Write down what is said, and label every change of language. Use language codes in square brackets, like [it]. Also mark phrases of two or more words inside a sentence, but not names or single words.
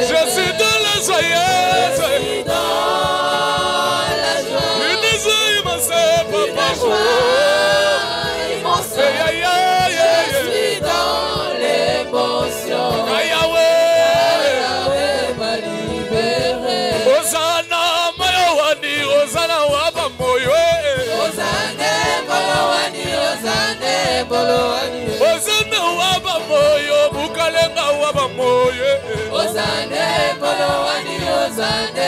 [fr] Je suis dans la joyeuse. Je suis dans la joie. Une joie immense, papa. Je suis dans l'émotion. Yahweh m'a libéré. [lua] Hosanna, Mayawani, Hosanna, Wabamoyo. Hosanna, Bolowani, Hosanna, Bolowani. Hosanna, Wabamoyo, Bukalenga, Wabamoyo. Hosanna, Bolowani, Hosanna,